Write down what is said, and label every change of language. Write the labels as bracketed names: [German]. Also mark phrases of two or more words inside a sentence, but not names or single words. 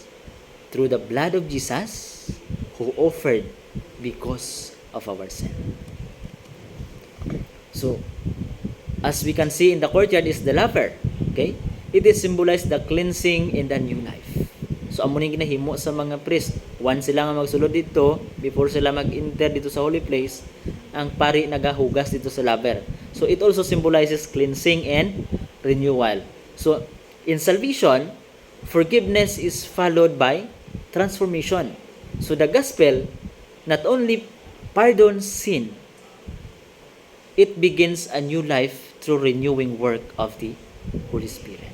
[English] Through the blood of Jesus, who offered because of our sin. So, as we can see in the courtyard is the laver. Okay? It is symbolized the cleansing in the new life. So, [Hiligaynon] amo ning ginahimo sa mga priest. Once sila nga magsulod dito, before sila mag-enter dito sa [English] holy place, [Hiligaynon] ang pari nagahugas dito sa laver. [English] So, it also symbolizes cleansing and renewal. So, in salvation, forgiveness is followed by transformation. So, the gospel not only pardons sin, it begins a new life through renewing work of the Holy Spirit.